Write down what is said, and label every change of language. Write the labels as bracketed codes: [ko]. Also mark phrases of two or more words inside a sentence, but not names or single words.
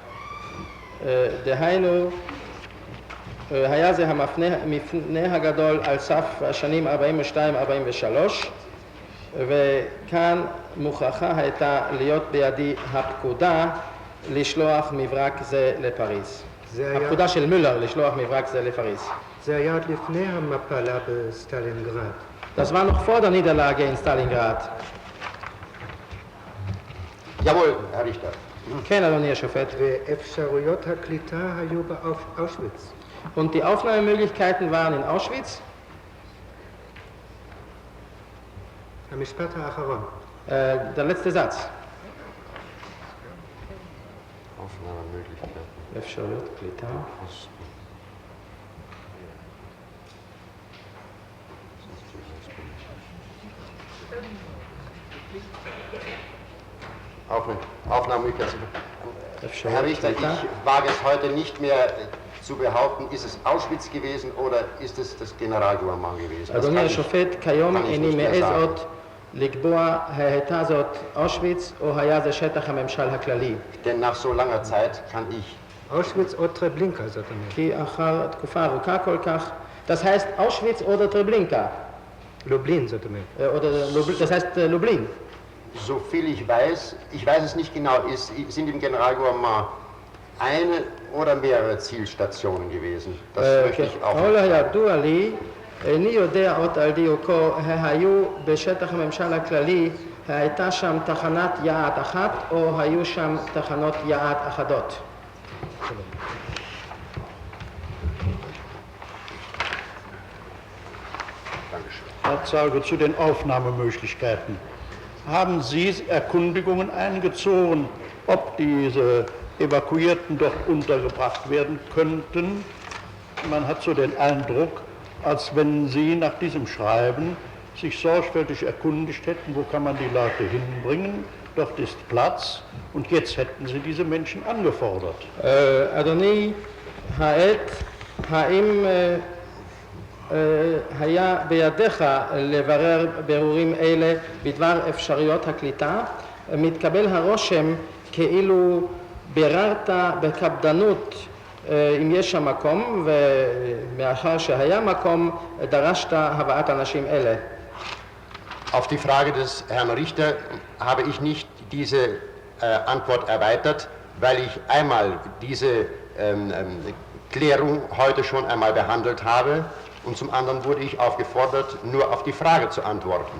[he] דהיינו היה זה המפנה הגדול על סף השנים 42-43, וכאן מוכרחה הייתה להיות בידי הפקודה לשלוח מברק זה לפריז. הפקודה של מולר לשלוח מברק זה לפריז. זה היה עוד לפני המפלה בסטלינגרד. [de] Das war noch vor der Niederlage in Stalingrad. Jawohl, Herr Richter. [he] כן, אדוני השופט. ואפשרויות הקליטה היו באושוויץ. [de] Und die Aufnahmemöglichkeiten waren in Auschwitz. [he] המשפט האחרון. [de] Der letzte Satz. Aufnahmemöglichkeiten. [he] אפשרויות קליטה. [de] Aufnahmemöglichkeiten. Herr Richter, ich wage es heute nicht mehr zu behaupten, ist es Auschwitz gewesen oder ist es das Generalgouvernement gewesen? [he] אדוני השופט, כיום איני מעז עוד לקבוע הייתה זאת אושוויץ או היה זה שטח הממשל הכללי. [de] Denn nach so langer Zeit kann ich [he] Auschwitz או טרבלינקה זאת אומרת. כי אחר תקופה ארוכה כל כך, [de] das heißt Auschwitz oder Treblinka. [he] לובלין זאת אומרת. [de] Das heißt Lublin. So viel ich weiß es nicht genau, sind im Generalgouvernement eine oder mehrere Zielstationen gewesen. Das möchte ich auch [he] ככל הידוע לי, איני יודע עוד על דיוקו, היו בשטח הממשל הכללי, הייתה שם תחנת יעד אחת או היו שם תחנות יעד אחדות. [de] Herr Zeuge, zu den Aufnahmemöglichkeiten. Haben Sie Erkundigungen eingezogen, ob diese Evakuierten dort untergebracht werden könnten? Man hat so den Eindruck, als wenn Sie nach diesem Schreiben sich sorgfältig erkundigt hätten, wo kann man die Leute hinbringen, dort ist Platz und jetzt hätten Sie diese Menschen angefordert. [he] אדוני, האם היה בידיך לברר בירורים אלה בדבר אפשרויות הקליטה? מתקבל הרושם כאילו ביררת בקפדנות אם יש שם מקום, ומאחר שהיה מקום דרשת הבאת אנשים אלה. [de] Auf die Frage des Herrn Richter habe ich nicht diese Antwort erweitert, weil ich einmal diese Klärung heute schon einmal behandelt habe und zum anderen wurde ich aufgefordert, nur auf die Frage zu antworten.